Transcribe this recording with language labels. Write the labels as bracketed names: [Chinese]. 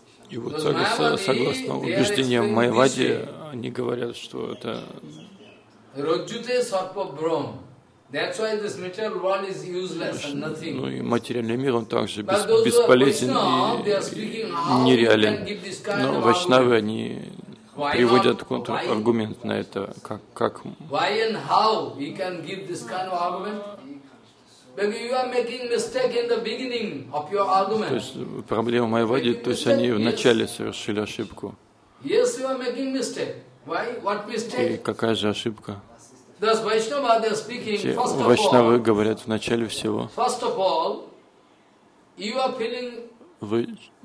[Russian] И вот согласно убеждениям майявади, они говорят, что это. [Sanskrit] Rajute sarpa brahm. [English] That's why this material world is useless and nothing. [Russian] Ну и материальный мир, он также бесполезен и нереален. Но вайшнавы, они приводят контраргумент на это, как [English] why and how we can give this kind of argument? Because you are making mistake in the beginning of your argument. [Russian] То есть проблема майявади, то есть они вначале совершили ошибку. [English] Yes, you are making mistake. Why? What mistake? [Russian] И какая же ошибка? [English] Thus, Vaishnava, they are speaking. First of all, [Russian] Vaishnava говорят в начале всего. [English] First of all, you are feeling.